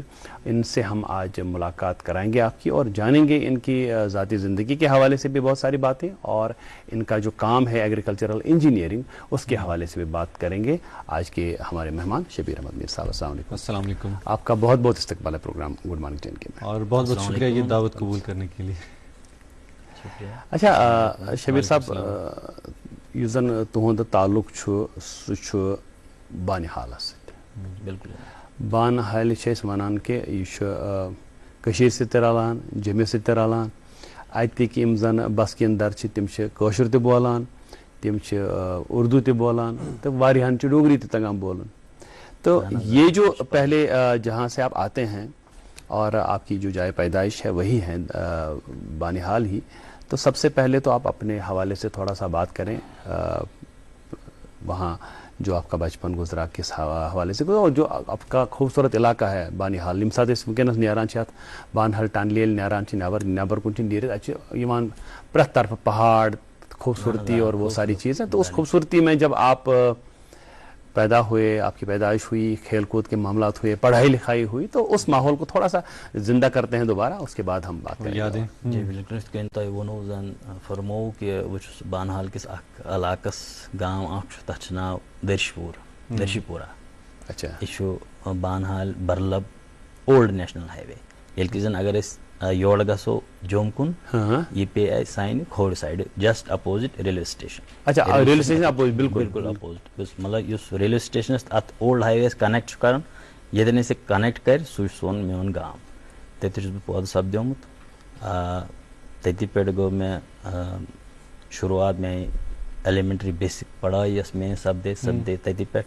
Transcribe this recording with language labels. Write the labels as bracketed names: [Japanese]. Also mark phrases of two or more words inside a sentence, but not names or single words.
[Urdu] ان سے ہم آج ملاقات کرائیں گے آپ کی، اور جانیں گے ان کی ذاتی زندگی کے حوالے سے بھی بہت ساری باتیں، اور ان کا جو کام ہے [English] agricultural engineering [Urdu] اس کے حوالے سے بھی بات کریں گے۔ آج کے ہمارے مہمان شبیر احمد میر صاحب، السلام علیکم۔ السلام علیکم۔ آپ کا بہت بہت استقبال ہے پروگرام گڈ مارننگ جین کے میں، اور بہت بہت شکریہ یہ دعوت قبول کرنے کے لیے۔ اچھا شبیر صاحب، [Kashmiri] یُس زن تہنٛد تعلق چھُ سُہ چھُ بانِحالس سۭتۍ۔ [Urdu] بالکل [Kashmiri] بانحال چھِ أسۍ وَنان کہِ یہِ چھُ کٔشیٖرِ سۭتۍ تہِ رلان، جیٚمِس سۭتۍ تہِ رلان۔ اَتِکۍ یِم زن بسکِندر چھِ تِم چھِ کٲشُر تہِ بولان، تِم چھِ اردو تہِ بولان، تہٕ واریاہن چھُ ڈوگری تہِ تگان بولُن۔ [Urdu] تو یہ جو پہلے جہاں سے آپ آتے ہیں اور آپ کی جو جائے پیدائش ہے وہی ہے بانیحال ہی، تو سب سے پہلے تو آپ اپنے حوالے سے تھوڑا سا بات کریں، وہاں جو آپ کا بچپن گزرا کس حوالے سے، اور جو آپ کا خوبصورت علاقہ ہے بانیحال، [Kashmiri] ییٚمہِ ساتہٕ أسۍ وٕنکٮ۪نس نیران چھِ اَتھ بانہل ٹنل ییٚلہِ نیران چھِ نٮ۪بر کُن چھِ نیٖرِتھ، اَتہِ چھِ یِوان پرٛٮ۪تھ طرفہٕ پہاڑ، [Urdu] خوبصورتی اور وہ ساری چیزیں۔ تو اس خوبصورتی میں جب آپ پیدا ہوئے، آپ کی پیدائش ہوئی، کھیل کود کے معاملات ہوئے، پڑھائی لکھائی ہوئی، تو اس ماحول کو تھوڑا سا زندہ کرتے ہیں دوبارہ، اس کے بعد ہم بات کریں گے۔ جی بالکل، [Kashmiri] یِتھ کٔنۍ تۄہہِ ووٚنوُ زن فرمووُ کہِ بہٕ چھُس بانہال کِس اکھ علاقس، گام اکھ چھُ تتھ چھُ ناو درشی پورہ۔ [Urdu] اچھا، [Kashmiri] یہِ چھُ بانہال برلب [English] old national highway. [Kashmiri] ییٚلہِ کہِ زن اگر أسۍ یورٕ گژھو جوٚم کُن، یہِ پیٚیہِ اَسہِ سانہِ کھوورِ سایڈٕ [English] just opposite railway station. اچھا، ریلوے سٹیشن اپوزٹ، بالکل [Kashmiri] بالکل اپوزٹ، مطلب یُس [English] railway station [Kashmiri] اتھ [English] old highway connect [Kashmiri] چھُ کران، ییٚتٮ۪ن أسۍ یہِ کنیکٹ کرِ سُہ چھُ سون میون گام۔ تتہِ چھُس بہٕ پٲدٕ سپدیومُت، تٔتی پٮ۪ٹھ گوٚو مےٚ شروعات میٛانہِ [English] elementary basic [Kashmiri] پڑھٲے یۄس میٛٲنۍ سپدے تٔتی پٮ۪ٹھ۔